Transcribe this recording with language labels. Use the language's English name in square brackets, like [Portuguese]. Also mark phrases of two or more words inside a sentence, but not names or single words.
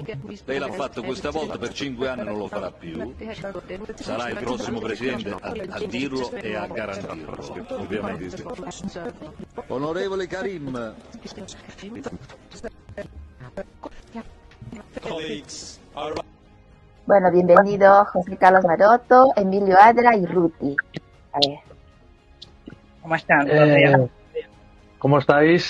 [Italian] Lei l'ha fatto questa volta, per 5 anni non lo farà più. Sarà il prossimo Presidente a dirlo e a garantirlo, ovviamente. Onorevole Karim. [Spanish] Bueno, bienvenido José Carlos Maroto, Emilio Adra y Ruti. A ver. ¿Cómo están? ¿Cómo estáis?